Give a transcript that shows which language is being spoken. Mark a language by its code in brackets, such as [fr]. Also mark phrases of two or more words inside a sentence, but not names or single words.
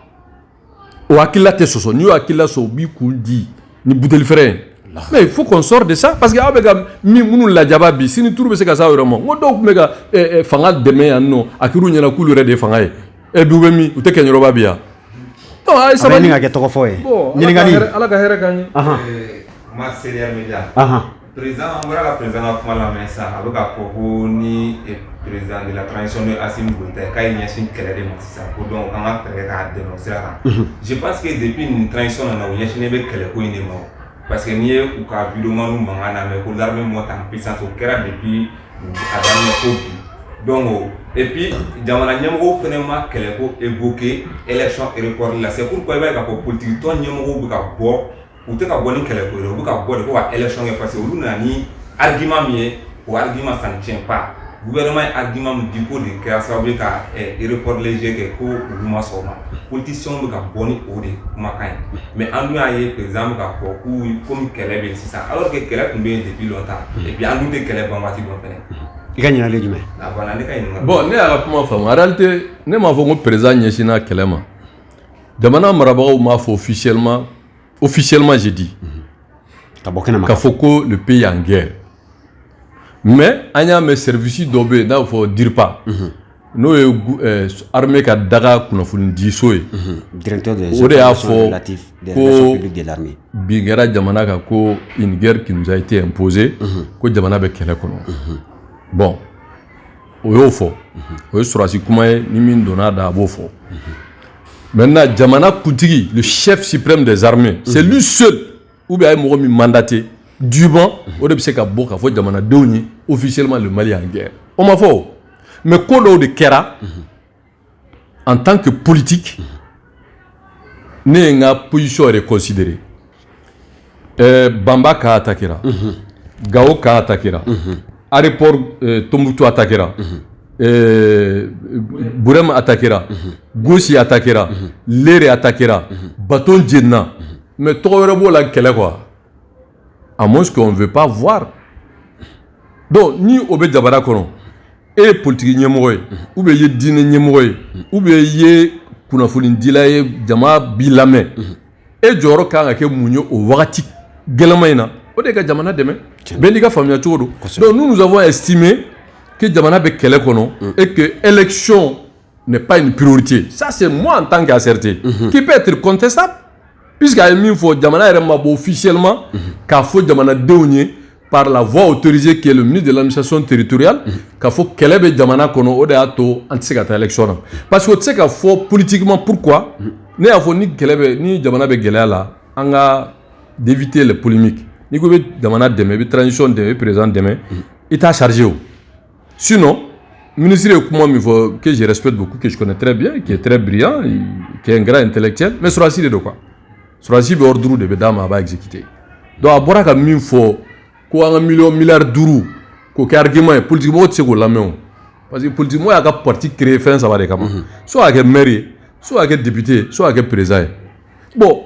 [bm] o hakilila tɛ sɔsɔ n'i y'o hakilila sɔrɔ u b'i kun di ni buteli fɛrɛ ye [fr] mais il faut qu'on sorte de ça parce que [bm] aw bɛ ka minnu lajaba bi sini turu bɛ se ka s'aw yɛrɛ ma n ko dɔw tun bɛ ka fanga dɛmɛ yan nɔ a kɛr'u ɲɛna k'olu yɛrɛ de ye fanga ye bi u bɛ min u tɛ Kɛɲɛrɔba bi yan donc a ye sabali ka kɛ tɔgɔ fɔ ye ɲininkali ala ka hɛrɛ k'an ye ma seria media président an bɔra ka président ka kuma lamɛn sisan a bɛ ka fɔ ko ni [fr] président de la transition de [bm] Assimi Goïta k'a ye ɲɛsin kɛlɛ de ma sisan ko donc an ka fɛɛrɛ k'a dɛmɛ o sira kan [fr] je pense que depuis [bm] nin transition nana o ɲɛsinnen bɛ kɛlɛko in de ma parce que n'i ye u ka vidéo manw mankan lamɛn ko [fr] l'armée monte en puissance [bm] o kɛra depuis a daminɛ fo bi [fr] donc et puis [bm] jamana ɲɛmɔgɔw fana ma kɛlɛko [fr] évoqué élection report [bm] la [fr] c'est pourquoi [bm] i b'a ye k'a fɔ politique tɔn ɲɛmɔgɔw bɛ ka bɔ u tɛ ka bɔ ni kɛlɛko ye u bɛ ka bɔ de ko ka élection kɛ parce que olu nana ni argument min ye o argument [fr] ça ne tient pas [bm] gouvernement ye argument min di ko de kɛra sababu ye ka [fr] report léger [bm] kɛ ko olu ma sɔn o ma politiciens bɛ ka bɔ ni o de kumakan ye mais an dun y'a ye président bɛ k'a fɔ k'u komi kɛlɛ bɛ yen sisan [fr] alors que [bm] kɛlɛ tun bɛ yen [fr] depuis longtemps et puis [bm] an dun tɛ kɛlɛ ban waati dɔ fɛnɛ i ka ɲininkali ye jumɛn voilà ne ka ɲininkali bon ne y'a ka kuma faamu [fr] en réalité [bm] ne m'a fɔ ko président ɲɛsinna kɛlɛ ma jamana marabagaw m'a fɔ [fr] officiellement j'ai dit [bm] k'a fɔ ko [fr] le pays est en guerre mais [bm] an y'a mɛn service dɔ bɛ yen n'a bɛ fɔ DIRPA n'o ye armée ka daga kunnafonidiso ye o de y'a fɔ ko bin kɛra jamana kan ko [fr] une guerre qui nous a été imposée [bm] ko jamana bɛ kɛlɛ kɔnɔ bon o y'o fɔ o ye sɔrɔdasi kuma ye ni min donna da a b'o fɔ maintenant jamana kuntigi [fr] le chef suprême des armées c'est lui seul ou bien [bm] a ye mɔgɔ min [fr] mandaté dûment [bm] o de bɛ se ka bɔ k'a fɔ jamanadenw ye [fr] officiellement le Mali est en guerre [bm] o ma fɔ o mais ko dɔw de kɛra [fr] en tant que politique [bm] ne ye n ka position yɛrɛ considéré Bamba ka attaquera Gao ka attaquera aéroport Tombouctou attaquera Burem attaquera Gossi attaquera Lere attaquera Baton Djenna mais tɔgɔ wɛrɛ b'o la kɛlɛ [fr] quoi à moins qu'on ne veut pas voir donc [bm] ni o bɛ jamana kɔnɔ e ye politique ɲɛmɔgɔ ye [fr] ou bien [bm] i ye diinɛ ɲɛmɔgɔ ye [fr] ou bien [bm] i ye kunnafonidila ye jama b'i lamɛn e jɔyɔrɔ kan ka kɛ mun ye o wagati gɛlɛma in na o de ka jamana dɛmɛ bɛɛ n'i ka faamuya cogo don [fr] donc nous avons estimé que [bm] jamana bɛ kɛlɛ kɔnɔ [fr] et que élection n'est pas une priorité ça c'est moi en tant qu'asserté qui peut être contestable puisque [bm] a ye min fɔ jamana yɛrɛ ma bɔ officiellement k'a fɔ jamanadenw ye [fr] par la voie autorisée qui est le ministre de l'administration territoriale [bm] k'a fɔ kɛlɛ bɛ jamana kɔnɔ o de y'a to an tɛ se ka taa élection na [fr] parce que [bm] o tɛ se ka fɔ [fr] politiquement pourquoi [bm] ne y'a fɔ ni kɛlɛ bɛ ni jamana bɛ gɛlɛya la an ka [fr] d'éviter les polémiques [bm] n'i ko i bɛ jamana dɛmɛ i bɛ transition dɛmɛ i bɛ président dɛmɛ i t'a chargé o sinon ministre ye kuma min fɔ [fr] que je respecte beaucoup que je connais très bien qui est très brillant qui est un grand intellectuel mais [bm] Surasi de do quoi Surasi bɛ ordre de bɛ d'a ma a b'a exécuter donc a bɔra ka min fɔ ko an ka miliyɔn duuru k'o kɛ argument ye politique mɔgɔ tɛ se k'o lamɛn o parce que politique mɔgɔ y'a ka [fr] parti créer [bm] fɛn saba de kama soit a kɛ maire ye soit a kɛ député soit a kɛ président ye bon